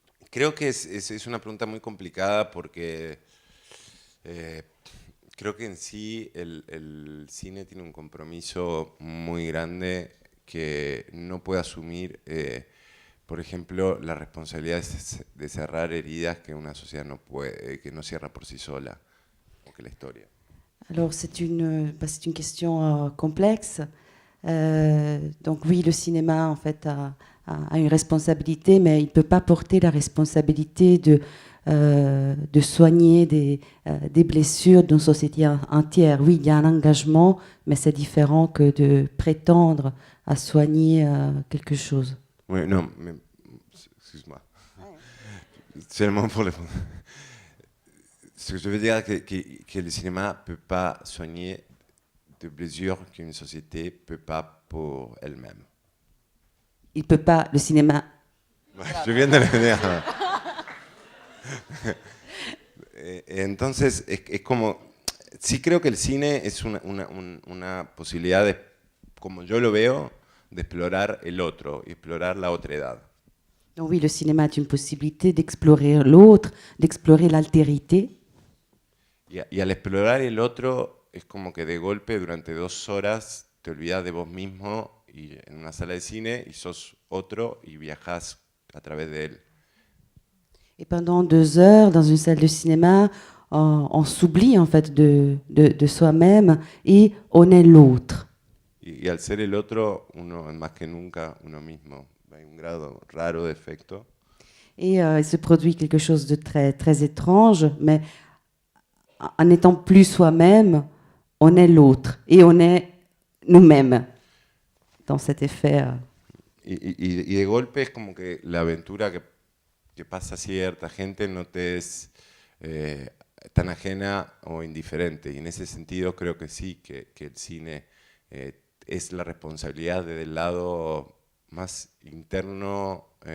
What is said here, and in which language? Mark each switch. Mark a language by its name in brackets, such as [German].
[Spanish] Creo que es una pregunta muy complicada porque creo que en sí el cine tiene un compromiso muy grande que no puede asumir, por ejemplo, la responsabilidad de cerrar heridas que una sociedad no puede, que no cierra por sí sola, o que la historia. [French] Alors c'est une question complexe. Donc oui, le cinéma en fait a une responsabilité, mais il ne peut pas porter la responsabilité de soigner des blessures d'une société entière. Oui, il y a un engagement, mais c'est différent que de prétendre à soigner quelque chose. Oui, non, mais excuse-moi. Seulement pour le... Ce que je veux dire, que le cinéma ne peut pas soigner de blessures qu'une société ne peut pas pour elle-même. Il peut pas, le cinéma... Je viens de le dire. [Spanish] Entonces, es como... Sí creo que el cine es una posibilidad, de, como yo lo veo, de explorar el otro, explorar la otredad. [French] Donc oui, le cinéma est une possibilité d'explorer l'autre, d'explorer l'altérité. [Spanish] Y al explorar el otro, es como que de golpe durante 2 horas te olvidas de vos mismo y en una sala de cine y sos otro y viajás a través de él. [French] Et pendant 2 heures, dans une salle de cinéma, on s'oublie en fait de soi-même et on est l'autre. [Spanish] Y al ser el otro, uno más que nunca uno mismo. Hay un grado raro de efecto. [French] Et il se produit quelque chose de très, très étrange, mais en étant plus soi-même, on est l'autre et on est nous-mêmes dans cet effet. [Spanish] Y de golpe es como que la aventura que pasa cierta gente no te es tan ajena o indiferente. Y en ese sentido creo que sí, que el cine es la responsabilidad del lado más interno.